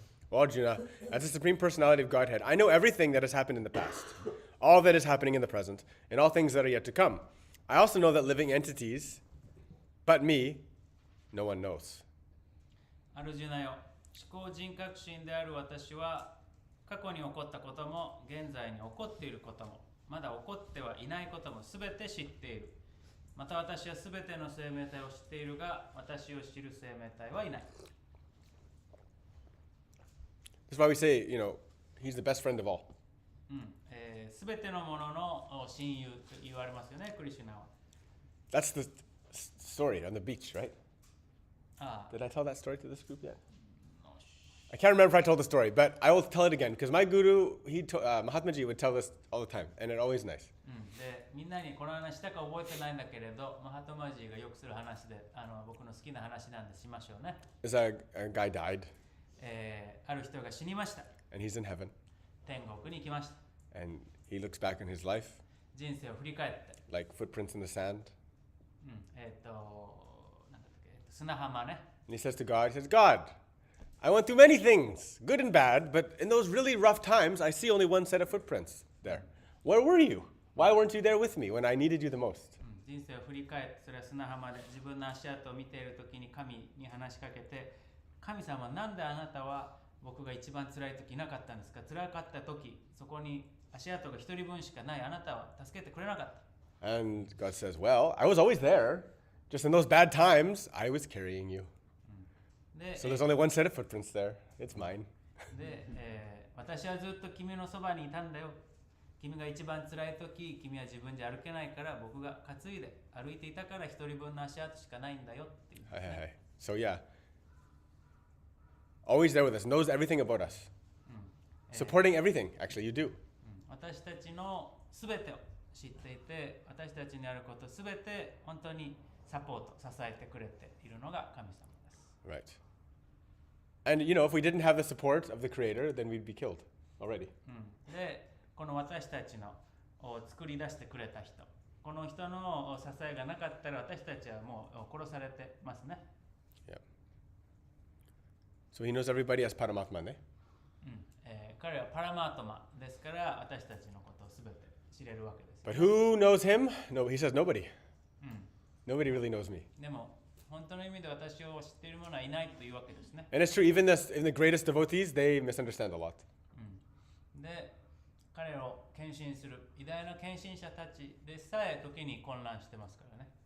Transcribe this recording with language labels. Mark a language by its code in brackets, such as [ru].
[en] Well, Arjuna, as the Supreme Personality of Godhead, I know everything that has happened in the past, all that is happening in the present, and all things that are yet to come. I also know that living entities, but me, no one knows. [ja] アルジュナよ、思考人格心である私は、過去に起こったことも、現在に起こっていることも、まだ起こってはいないこともすべて知っている。また私はすべての生命体を知っているが、私を知る生命体はいない。 [en] That's why we say, he's the best friend of all. [ja] すべてのものの親友と言われますよね、クリシュナは。 [en] That's the story on the beach, right? [ja] ああ、 [en] Did I tell that story to this group yet? I can't remember if I told the story, but I will tell it again because my guru, Mahatmaji, would tell this all the time, and it's always nice. [ja] で、みんなにこの話したか覚えてないんだけれど、マハトマジーがよくする話で、僕の好きな話なんでしましょうね。 [en] There's a guy died, [ja] ある人が死にました。 [en] and he's in heaven, [ja] 天国に行きました。 [en] and he looks back on his life, [ja] 人生を振り返って、 [en] like footprints in the sand, [ja] なんだっけ、砂浜ね。 [en] and he says to God, God, I went through many things, good and bad, but in those really rough times, I see only one set of footprints there. Where were you? Why weren't you there with me when I needed you the most? [ja] 人生を振り返って、それは砂浜で自分の足跡を見ているときに神に話しかけて、神様、なんであなたは僕が一番辛いときいなかったんですか？辛かったとき、そこに足跡が一人分しかないあなたは助けてくれなかった。 [en] And God says, well, I was always there. Just in those bad times, I was carrying you. [ja] で、 [en] So there's only one set of footprints there. It's mine. [ja] で、私はずっと君のそばにいたんだよ。君が一番辛いとき、君は自分じゃ歩けないから僕が担いで歩いていたから一人分の足跡しかないんだよっていう、ね。 [en] So yeah, always there with us, knows everything about us. Supporting everything, actually, you do. [ja] 私たちのすべてを知っていて、私たちにあることすべて本当にサポート、支えてくれているのが神様です。 [en] Right. And if we didn't have the support of the Creator, then we'd be killed already. [ja] で、この私たちの作り出してくれた人、この人の支えがなかったら私たちはもう殺されてますね。 [en] Yeah. So he knows everybody as Paramatma, ne? [ja] 彼はパラマートマですから私たちのことをすべて知れるわけです。 [en] But who knows him? No, he says nobody. Nobody really knows me. [ja] でも本当の意味で私を知っている者はいないというわけですね。 [en] And it's true, even the greatest devotees, they misunderstand a lot. [ja] で、彼を献身する偉大な献身者たちでさえ時に混乱してますからね。